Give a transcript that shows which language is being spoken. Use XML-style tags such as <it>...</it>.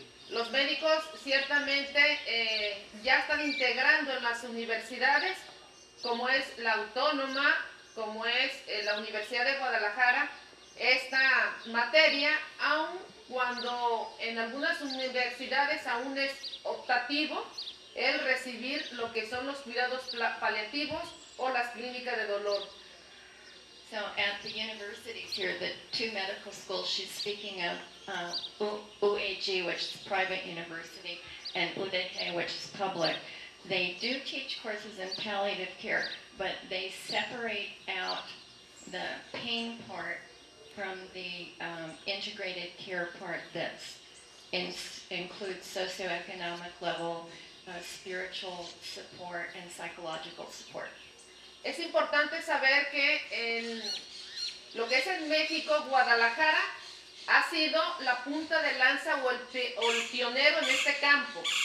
<es>Los médicos ciertamente ya están integrando en las universidades, como es la Autónoma, como es la Universidad de Guadalajara, esta materia, aun cuando en algunas universidades aún es optativo el recibir lo que son los cuidados paliativos o las clínicas de dolor.</es> <en>So at the universities here, the two medical schools she's speaking of, UAG, which is private university, and UDG, which is public, they do teach courses in palliative care, but they separate out the pain part from the integrated care part that includes socioeconomic level, spiritual support, and psychological support.</en> <es>Es importante saber que en lo que es en México, Guadalajara ha sido la punta de lanza o el pionero en este campo.</es>